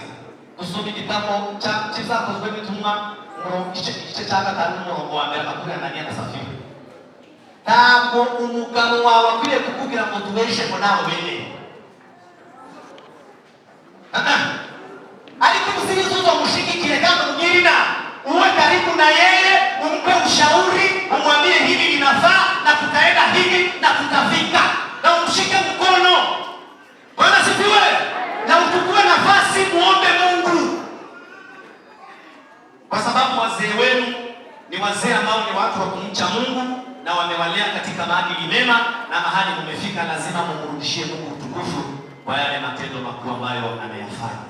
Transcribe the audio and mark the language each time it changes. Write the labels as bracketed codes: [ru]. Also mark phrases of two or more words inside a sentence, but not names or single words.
[rw] Dusoma igitabo cy'ibyakozwe n'intumwa, igice cya 5 n'umurongo wa 1, Ananiya na Safira. Ntabwo umugabo wawe akwiriye kukubwira ngo tubeshe ngo nawe bene. Ariko usizuzo mushigikire kandi umugire inama, [sw] uwe karibu na yeye, umpe ushauri, umwambie hivi linafaa na tutaenda hivi na tutafika, na umshike mkono. Bwana sifiwe. Na utukue nafasi muombe Mungu, kwa sababu wazee wenu ni wazee ambao ni watu wa kumcha Mungu na wamewalea katika maadili mema, na mahali mumefika lazima mumrudishie Mungu utukufu kwa yale matendo makuu ambayo anayafanya.